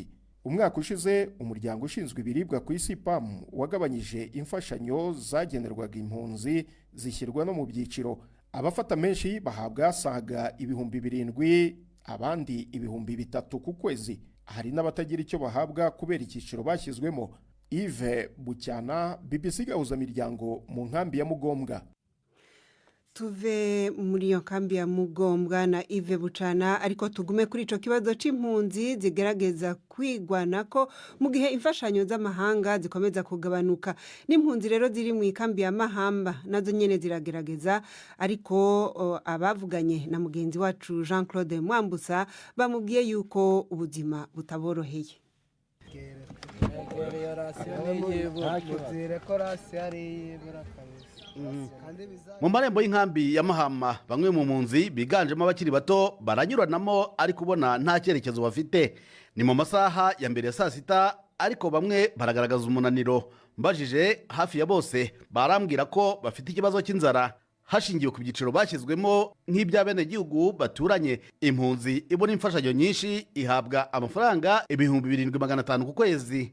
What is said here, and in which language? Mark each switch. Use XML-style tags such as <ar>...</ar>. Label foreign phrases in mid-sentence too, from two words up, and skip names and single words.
<rw>Umwaka ushize umuryango ushinzwe ibiribwa ku isi PAM wagabanyije imfashanyo zagenerwaga impunzi zishyirwa no mu byiciro. Abafata menshi bahabwa saga 7,000, abandi 3,000 ku kwezi. Hari n'abatagira icyo bahabwa kubera icyiciro bashyizwemo. Yves Bucyana, BBC gahuzamiryango mu nkambi ya Mugombwa.</rw> <rn>Tuve muri iyo kambi ya Mugombwa na Yves Bucana, ariko tugume kuri ico kibazo c'impunzi zigerageza kwigwana ko mu gihe imfashanyo z'amahanga zikomeza kugabanuka. N'impunzi rero ziri mu ikambi ya Mahamba nazo nyene ziragerageza, ariko abavuganye na mugenzi wacu Jean Claude Mwambusa bamubwiye yuko ubuzima butaboroheye.</rn> <rw>Mu marembo y'inkambi ya Mahama, bamwe mu mpunzi biganjemo abakiri bato baranyuranamo, ariko ubona nta cyerekezo bafite. Ni mu masaha ya mbere ya saa sita, ariko bamwe baragaragaza umunaniro. Mbajije hafi ya bose barambwira ko bafite ikibazo cy'inzara. Hashingiwe ku byiciro bashyizwemo nk'iby'abenegihugu baturanye, impunzi ibona imfashanyo nyinshi ihabwa amafaranga 7,500 ku kwezi.</rw>